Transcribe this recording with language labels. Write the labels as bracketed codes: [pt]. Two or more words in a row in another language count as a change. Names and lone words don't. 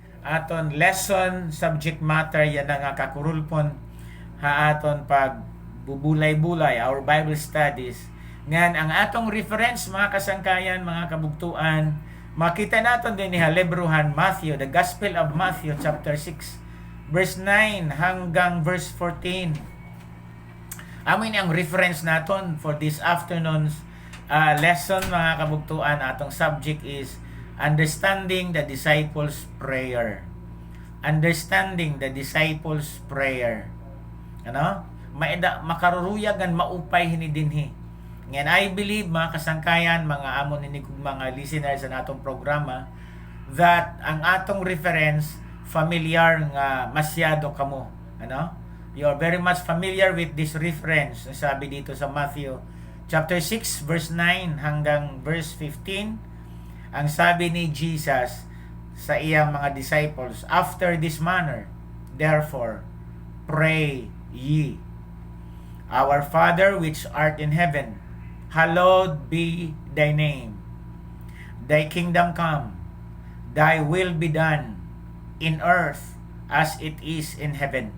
[war] aton lesson subject matter yan nga kakurulpon ha aton pag bubulay-bulay [en] our Bible studies. [war] Ngan ang atong reference mga kasangkayan, mga kabugtuan, makita naton din ni librohan Matthew, [en] the Gospel of Matthew chapter 6 verse 9 [war] hanggang verse 14. Amin ang reference naton [en] for this afternoon's lesson [war] mga kabugtuan. [en] Atong subject is understanding the disciples' prayer. Understanding the disciples' prayer. [war] Ano? Makaruruyagan maupay hini dinhi. [en] And I believe [war] mga kasangkayan, mga amon ni mga listeners sa natong programa, that ang atong reference familiar nga masyado kamo. Ano? [en] You are very much familiar with this reference. [tl] Sabi dito sa Matthew chapter 6 verse 9 hanggang verse 15. [war] Ang sabi ni Jesus sa iyang mga disciples, [en] after this manner, therefore, pray ye. Our Father which art in heaven, hallowed be thy name. Thy kingdom come, thy will be done in earth as it is in heaven.